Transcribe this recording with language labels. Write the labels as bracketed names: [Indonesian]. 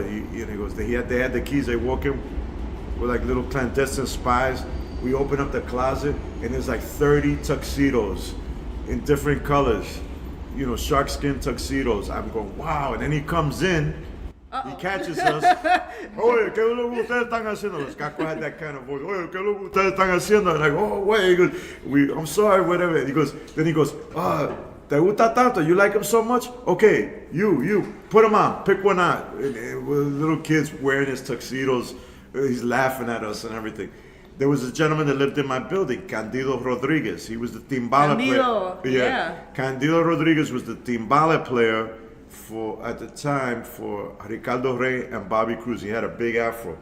[English] And he goes, they had the keys. They walk in with like little clandestine spies. We open up the closet, and there's like 30 tuxedos in different colors. Shark skin tuxedos. I'm going, wow. And then he comes in, he catches us. [Spanish] Oye, ¿qué es lo que ustedes están haciendo? [English] Caco had that kind of voice. [Spanish] Oye, ¿qué es lo que ustedes están haciendo? [English] And I go, oh, wait. He goes, I'm sorry, whatever. Then he goes, [Spanish] ¿te gusta tanto? [English] You like him so much? Okay, you, put him on. Pick one out. And with little kids wearing his tuxedos, he's laughing at us and everything. There was a gentleman that lived in my building, Candido Rodriguez. He was the timbale player. Yeah. Candido Rodriguez was the timbale player at the time for Ricardo Rey and Bobby Cruz. He had a big afro.